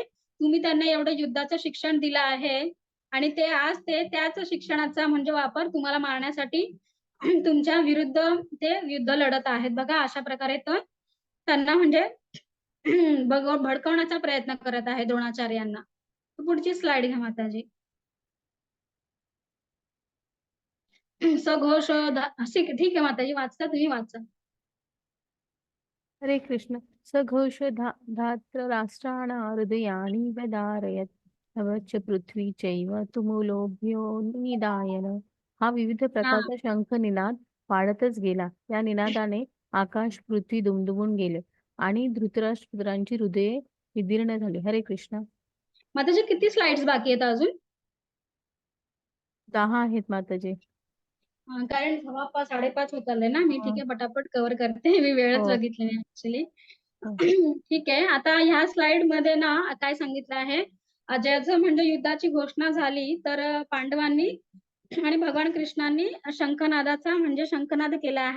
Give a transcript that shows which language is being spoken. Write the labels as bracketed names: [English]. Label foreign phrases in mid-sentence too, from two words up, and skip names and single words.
[Marathi] तुम्ही त्यांना एवढं युद्धाचं शिक्षण दिलं आहे आणि ते आज त्याच शिक्षणाचा म्हणजे वापर तुम्हाला मारण्यासाठी तुमच्या विरुद्ध ते युद्ध लढत आहेत. बघा अशा प्रकारे तो त्यांना म्हणजे भडकवण्याचा प्रयत्न करत आहे द्रोणाचार्यांना. पुढची स्लाइड घ्या माताजी. सघोष ठीक आहे माताजी, वाचता तुम्ही, वाचा. हरे कृष्ण. [Sanskrit] सघोष धात्र राष्ट्राणा हृदयानि व्यदारयत अवच पृथ्वी चैव तुमुलोभ्यो निदायन. [Marathi] हा विविध प्रकारचा शंख निनाद वाढतच गेला. या निनादाने आकाश पृथ्वी दुमदुमून गेले आणि धृतराष्ट्रांची हृदये विदीर्ण झाली. हरे कृष्ण. माताजी किती स्लाइड्स बाकी आहेत अजून? 10 आहेत माताजी. कारण 5:30 होत आले ना. मी ठीक हो. आहे पटापट कव्हर करते. मी वेळच हो. बघितली नाही ऍक्च्युली. हो. ठीक आहे. आता ह्या स्लाइड मध्ये ना काय सांगितलं आहे, ज्याचं म्हणजे युद्धाची घोषणा झाली तर पांडवांनी आणि भगवान कृष्णांनी शंखनादाचा म्हणजे शंखनाद केला आहे.